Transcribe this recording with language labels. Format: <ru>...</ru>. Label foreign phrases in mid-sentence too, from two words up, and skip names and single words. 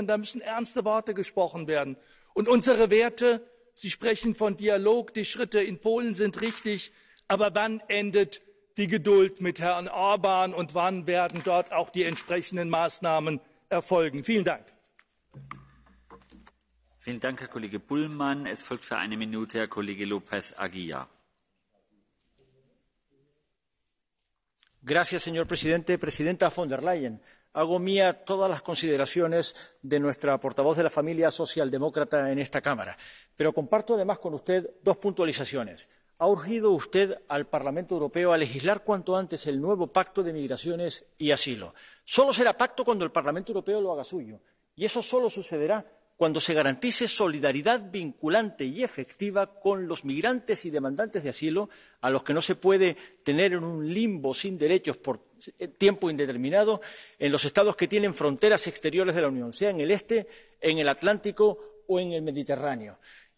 <de>Da müssen ernste Worte gesprochen werden. Und unsere Werte, Sie sprechen von Dialog, die Schritte in Polen sind richtig. Aber wann endet die Geduld mit Herrn Orban und wann werden dort auch die entsprechenden Maßnahmen erfolgen? Vielen Dank. Vielen Dank, Herr Kollege Bullmann. Es folgt für 1 Minute Herr Kollege López Aguilar.</de> <es>Gracias, señor presidente. Presidenta von der Leyen, hago mía todas las consideraciones de nuestra portavoz de la familia socialdemócrata en esta Cámara. Pero comparto además con usted 2 puntualizaciones. Ha urgido usted al Parlamento Europeo a legislar cuanto antes el nuevo pacto de migraciones y asilo. Solo será pacto cuando el Parlamento Europeo lo haga suyo. Y eso solo sucederá cuando se garantice solidaridad vinculante y efectiva con los migrantes y demandantes de asilo, a los que no se puede tener en un limbo sin derechos por tiempo indeterminado en los Estados que tienen fronteras exteriores de la Unión, sea en el este, en el Atlántico o en el Mediterráneo.</es>